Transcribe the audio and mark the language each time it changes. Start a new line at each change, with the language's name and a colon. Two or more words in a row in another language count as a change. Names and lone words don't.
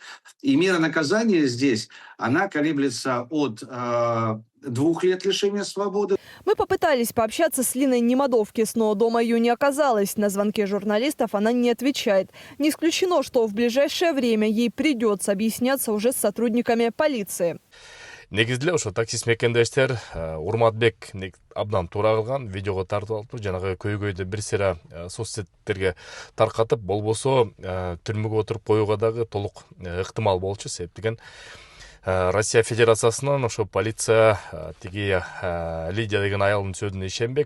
Russian: И мера наказания здесь, она колеблется от 2 лет лишения свободы. Мы попытались пообщаться с Линой Немодовкис, но дома ее не оказалось. На звонки журналистов она не отвечает. Не исключено, что в ближайшее время ей придется объясняться уже с сотрудниками полиции.
Kyrgyz: Негизде ошо таксист мекендештер Урматбек абдан туура кылган, видеого тартып алып, жанагы көйгөйдү бир сыйра соцсеттерге таркатып, болбосо түрмөгө отуруп коюуга дагы толук ыктымал болчу. Себеп деген Россия Федерациясынан ошо полиция тиги Лидия деген аялдын сөзүнө ишенбек.